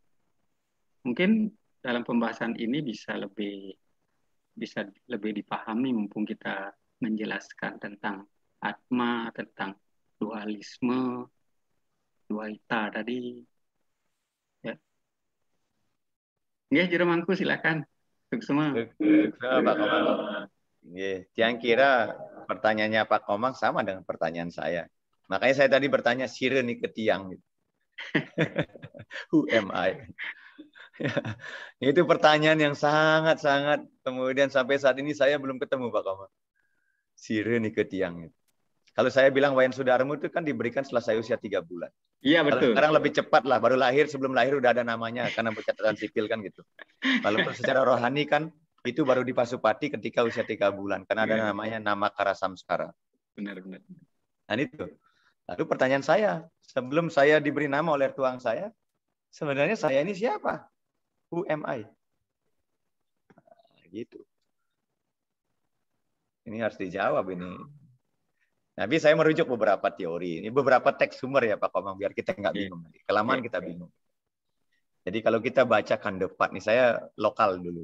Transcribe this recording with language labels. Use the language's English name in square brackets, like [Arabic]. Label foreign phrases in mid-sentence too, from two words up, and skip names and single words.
[Indonesian] Mungkin dalam pembahasan ini bisa lebih dipahami mumpung kita menjelaskan tentang atma, tentang dualisme, dualita tadi. Ya. Nggih, Jero Mangku silakan. Untuk semua. Pak Komang. Yang kira pertanyaannya Pak Komang sama dengan pertanyaan saya. Makanya saya tadi bertanya [Balinese] sire nih ke tiang. [English] Who am I? [Indonesian] Itu pertanyaan yang sangat-sangat, kemudian sampai saat ini saya belum ketemu Pak Komang. [Balinese] Sire nih ke tiang. [Indonesian] Kalau saya bilang Wayan Sudarmo itu kan diberikan setelah saya usia 3 bulan. Iya betul. Kalau sekarang lebih cepat lah, baru lahir, sebelum lahir udah ada namanya karena catatan sipil kan gitu. Walaupun secara rohani kan itu baru di Pasupati ketika usia 3 bulan karena ada namanya nama Karasamskara. Benar. Nah itu. Lalu pertanyaan saya, sebelum saya diberi nama oleh tuang saya, sebenarnya saya ini siapa? [English] Who am I? [Indonesian] Nah, gitu. Ini harus dijawab ini. Tapi saya merujuk beberapa teori. Ini beberapa teks sumber ya Pak Komang, biar kita nggak bingung. Kelamaan kita bingung. Jadi kalau kita baca Kandepat, nih saya lokal dulu.